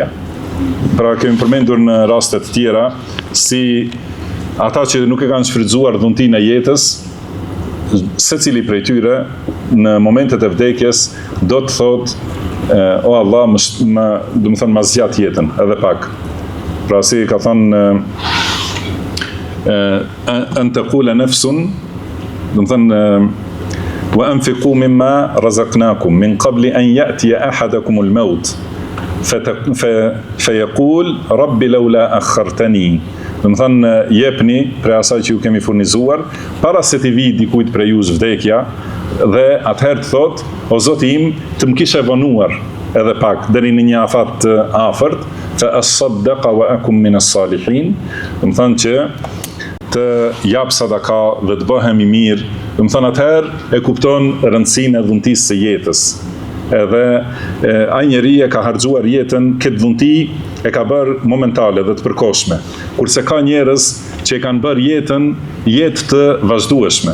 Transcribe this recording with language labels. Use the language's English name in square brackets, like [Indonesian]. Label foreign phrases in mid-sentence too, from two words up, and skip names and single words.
[Albanian] Pra kemi përmendur në raste të tjera si ata që nuk e kanë shfrytëzuar dhuntinë e jetës, secili prej tyre në momentet e vdekjes do të thotë o Allah, do të thonë ma zgjat jetën edhe pak. Pra si ka thënë [Arabic] أن تقول نفس, [Albanian] do të thonë [Arabic] وأنفقوا مما رزقناكم من قبل أن يأتي أحدكم الموت فيقول رب لولا أخرتني. [Albanian] Do të thënë jepni prej asaj që ju kemi furnizuar para se t'i vi dikujt prej jush vdekja, dhe atëherë të thotë, o Zoti im, të më kishe vonuar edhe pak deri në një afat të afërt, [Arabic] فأصدق وأكن من الصالحين. [Albanian] Do të thënë që të jap sadaka dhe të bëhem i mirë. Do të thënë atëherë e kupton rëndësinë e dhuntisë së jetës. Edhe ai njeri e ka harxuar jetën, këtë dhunti e ka bërë momentale dhe të përkohshme. Kurse ka njerëz që e kanë bërë jetën jetë të vazhdueshme.